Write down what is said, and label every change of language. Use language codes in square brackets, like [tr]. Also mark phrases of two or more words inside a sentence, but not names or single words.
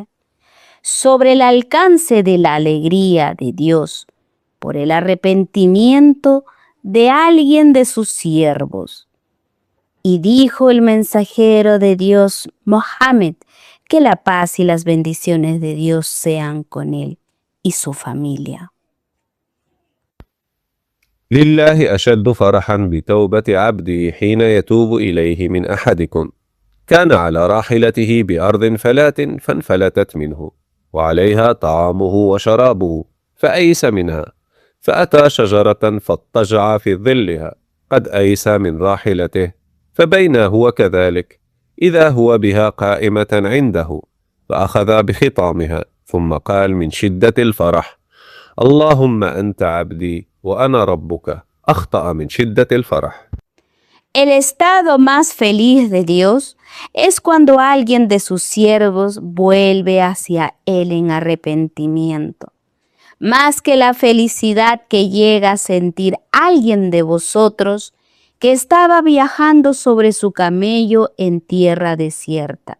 [es] Sobre el alcance de la alegría de Dios por el arrepentimiento de alguien de sus siervos. Y dijo el mensajero de Dios, Mohammed, que la paz y las bendiciones de Dios sean con él y su familia. [ar] لله أشد فرحا بتوبة عبده حين يتوب إليه من أحدكم كان على راحلته بأرض فلات فانفلتت منه وعليها طعامه وشرابه فأيس منها فأتى شجرة فاضطجع في ظلها قد أيس من راحلته فبينا هو كذلك إذا هو بها قائمة عنده فأخذ بخطامها ثم قال من شدة الفرح اللهم أنت عبدي وأنا ربك أخطأ من شدة الفرح. [es] El estado más feliz de Dios es cuando alguien de sus siervos vuelve hacia Él en arrepentimiento. Más que la felicidad que llega a sentir alguien de vosotros que estaba viajando sobre su camello en tierra desierta.